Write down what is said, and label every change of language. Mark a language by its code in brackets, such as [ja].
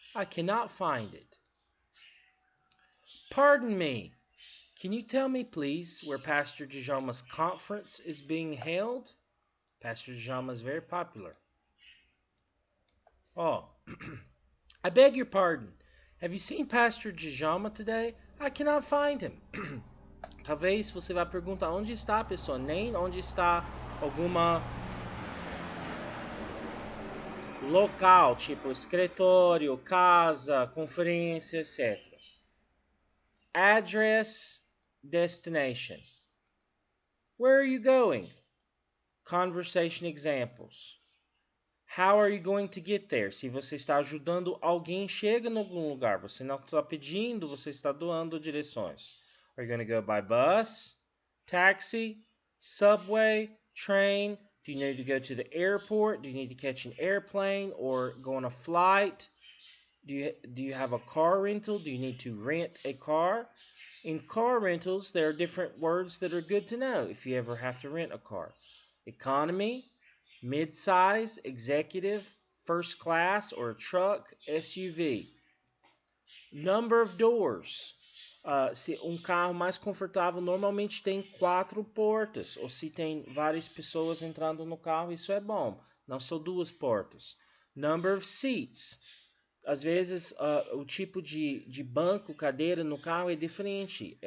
[en] I cannot find it. Pardon me, can you tell me please where Pastor Djalma's conference is being held? Pastor Djalma is very popular. Oh, I beg your pardon. Have you seen Pastor Djalma today? I cannot find him. [pt] Talvez você vá perguntar onde está a pessoa, nem onde está alguma local, tipo escritório, casa, conferência, etc. [en] Address, destination. Where are you going? Conversation examples. How are you going to get there? [pt] Se você está ajudando alguém, chega em algum lugar. Você não está pedindo, você está doando direções. [en] Are you going to go by bus, taxi, subway, train? Do you need to go to the airport? Do you need to catch an airplane or go on a flight? Do you have a car rental? Do you need to rent a car? In car rentals, there are different words that are good to know if you ever have to rent a car. Economy, mid-size, executive, first class, or a truck, SUV. Number of doors. [pt] Se carro mais confortável normalmente tem 4 portas, ou se tem várias pessoas entrando no carro, isso é bom. Não são 2 portas. [en] Number of seats. [pt] Às vezes, o tipo de banco, cadeira no carro é diferente.